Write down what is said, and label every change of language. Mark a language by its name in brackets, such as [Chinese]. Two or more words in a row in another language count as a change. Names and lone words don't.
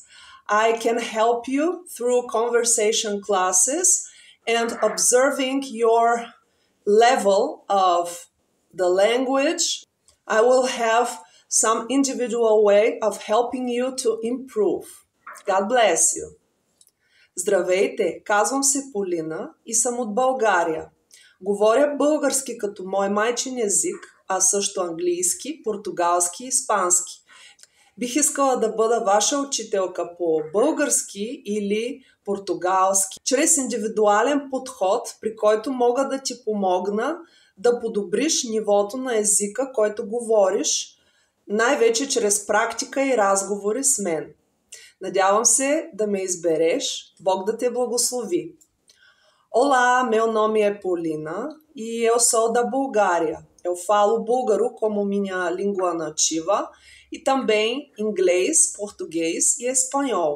[English] I can help you through conversation classes and observing your level of the language. I will have some individual way of helping you to improve. God bless you. [Bulgarian] Здравейте, казвам се Полина и съм от България. Говоря български като мой майчин език, а също английски, португалски и испански. Бих искала да бъда ваша учителка по български или португалски, чрез индивидуален подход, при който мога да ти помогна да подобриш нивото на езика, който говориш, най-вече чрез практика и разговори с мен. Надявам се да ме избереш. Бог да те благослови. [Portuguese] Olá, meu nome é Polina e eu sou da Bulgária. Eu falo búlgaro como minha língua nativa e também inglês, português e espanhol.